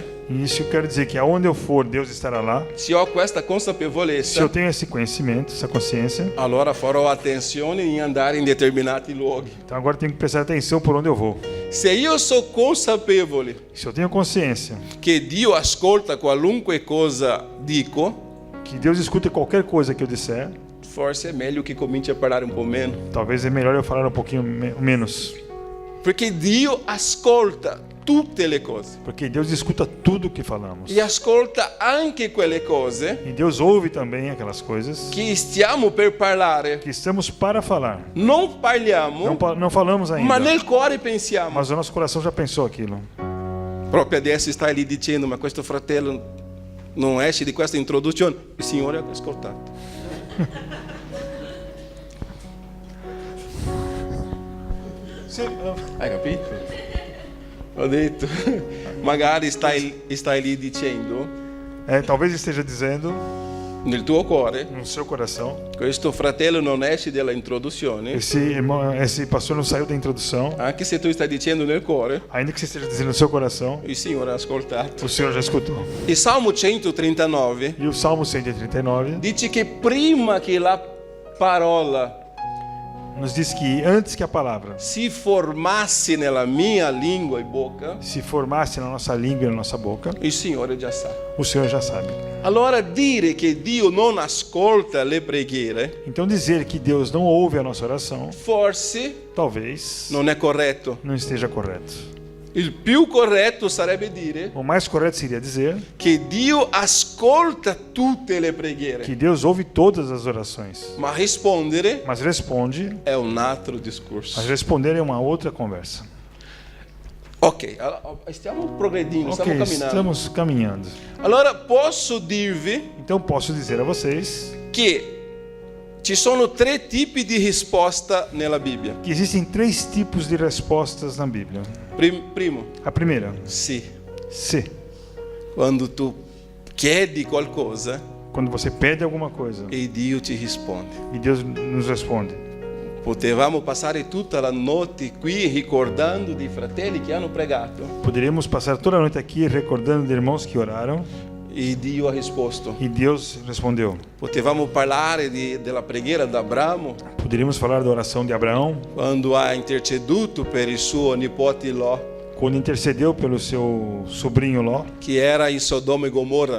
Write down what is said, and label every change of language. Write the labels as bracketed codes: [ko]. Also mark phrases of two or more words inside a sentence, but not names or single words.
[pt] e isso eu quero dizer que aonde eu for, Deus estará lá. [it] Se ho questa Se consapevolezza, [pt] eu tenho esse conhecimento, essa consciência, [it] allora farò attenzione in andare in determinati luoghi. [pt] então agora eu tenho que prestar atenção por onde eu vou. [it] Se io sono consapevole [pt] Se eu tenho consciência [it] che Dio ascolta qualunque cosa dico, [pt] que Deus escuta qualquer coisa que eu disser, [it] forse è meglio che cominci a parlare un po' meno. [pt] talvez é melhor eu falar um pouquinho menos. [it] Perché Dio ascolta tutte le cose [pt] Porque Deus escuta tudo que falamos. [it] e ascolta anche quelle cose [pt] E Deus ouve também aquelas coisas [it] che stiamo per parlare. [pt] que estamos para falar. [it] Non parliamo, [pt] Não falamos ainda, [it] ma nel cuore pensiamo. [pt] mas o nosso coração já pensou aquilo. [it] Proprio adesso stai lì dicendo, ma questo fratello non esce di questa introduzione. Il Signore ha ascoltato. Hai capito? Ho detto, magari stai lì dicendo [pt] Talvez esteja dizendo [it] nel tuo cuore, [pt] no seu coração: [it] questo fratello non esce dalla introduzione, [pt] esse pastor não saiu da introdução. [it] anche se tu stai dicendo nel cuore, [pt] Ainda que você esteja dizendo no seu coração, [it] il Signore ha ascoltato. [pt] o Senhor já escutou. [it] Il Salmo 139 [pt] E o Salmo 139 [it] dice che prima che la parola [pt] nos diz que antes que a palavra [it] si formasse nella mia lingua e bocca, [pt] se formasse na nossa língua e na nossa boca, [it] il Signore già sa. [pt] o Senhor já sabe. [it] Allora dire che Dio non ascolta le preghiere, [pt] Então dizer que Deus não ouve a nossa oração, [it] forse [pt] talvez [it] non è corretto. [pt] não esteja correto. [it] Il più corretto sarebbe dire [pt] O mais correto seria dizer [it] che Dio ascolta tutte le preghiere, [pt] que Deus ouve todas as orações, [it] ma rispondere [pt] mas responde. [it] è un altro discorso. [pt] Mas responder é uma outra conversa. [it] Ok, stiamo progredindo, [pt] Ok, [it] stiamo camminando. [pt] estamos caminhando. [it] Allora posso dirvi [pt] Então posso dizer a vocês [it] che ci sono 3 tipi di risposta nella Bibbia. [pt] que existem 3 tipos de respostas na Bíblia. [it] Primo, [pt] A primeira, [it] sì. [pt] se. [it] Quando tu chiedi qualcosa [pt] Quando você pede alguma coisa [it] e Dio ti risponde. [pt] e Deus nos responde. [it] Potevamo passare tutta la notte qui ricordando di fratelli che hanno pregato [pt] Poderíamos passar toda a noite aqui recordando de irmãos que oraram [it] e Dio ha risposto. [pt] e Deus respondeu. [it] Potevamo parlare della preghiera d'Abramo [pt] Poderíamos falar da oração de Abraão, [it] quando ha interceduto per il suo nipote Ló, [pt] quando intercedeu pelo seu sobrinho Ló, [it] che era in Sodoma e Gomorra,